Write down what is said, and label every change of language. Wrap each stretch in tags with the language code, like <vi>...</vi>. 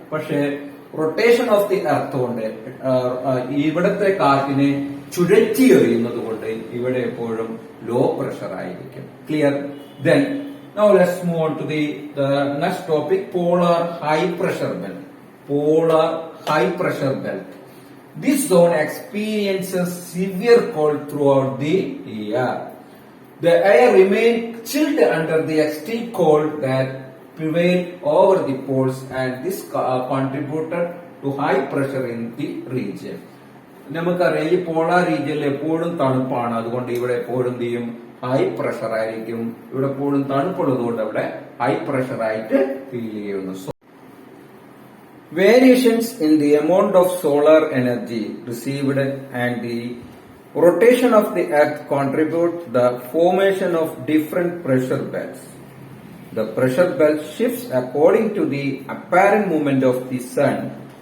<ml>പക്ഷേ rotation of the earth കൊണ്ട് ഇവിടത്തെ കാറ്റിനെ ചുഴറ്റി എറിയുന്നത് കൊണ്ട് ഇവിടെ എപ്പോഴും ലോ പ്രഷർ ആയിരിക്കും.</ml> <en>Clear? Then now let's move on to the next topic, polar high pressure belt. Polar high pressure belt. This zone experiences severe cold throughout the year. The air remains chilled under the extreme cold that prevail over the poles, and this contributed to high pressure in the region.</en> <ml>നമുക്കറിയാം ഈ polar റീജിയനിൽ എപ്പോഴും തണുപ്പാണ്, അതുകൊണ്ട് ഇവിടെ എപ്പോഴും എന്ത് ചെയ്യും, ഹൈ പ്രഷർ ആയിരിക്കും. ഇവിടെ എപ്പോഴും തണുപ്പുള്ളത് കൊണ്ട് അവിടെ ഹൈ പ്രഷർ ആയിട്ട് ഫീൽ ചെയ്യുന്നു.</ml> <en>Variations in the amount of solar energy received and the rotation of the earth contribute the formation of different pressure belts. The pressure belt shifts according to the apparent movement of the sun.</en>